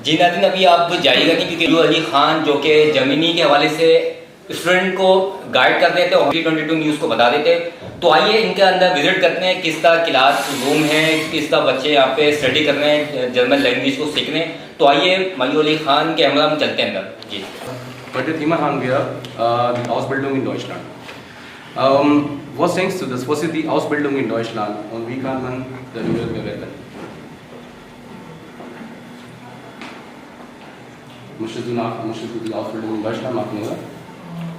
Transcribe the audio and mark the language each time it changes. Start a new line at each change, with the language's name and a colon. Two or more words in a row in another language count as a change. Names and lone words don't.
Urdu: جی ناظرین، ابھی آپ جائیے گا نہیں کیونکہ مئیور علی خان جو کہ جرمنی کے حوالے سے اسٹوڈنٹ کو گائیڈ کر دیتے اور T22 نیوز کو بتا دیتے. تو آئیے ان کے اندر وزٹ کرتے ہیں، کس طرح
English: class room
Urdu: ہے، کس طرح بچے یہاں پہ اسٹڈی کر رہے ہیں,
English: German language
Urdu: کو سیکھ رہے ہیں. تو آئیے مئیور علی خان کے ہمراہ میں چلتے ہیں اندر. جی,
German: Heute Thema haben wir die Ausbildung in Deutschland. Was denkst du, was ist die Ausbildung in Deutschland und wie kann man darüber bewerten? Möchtest du die Ausbildung in Deutschland machen, oder?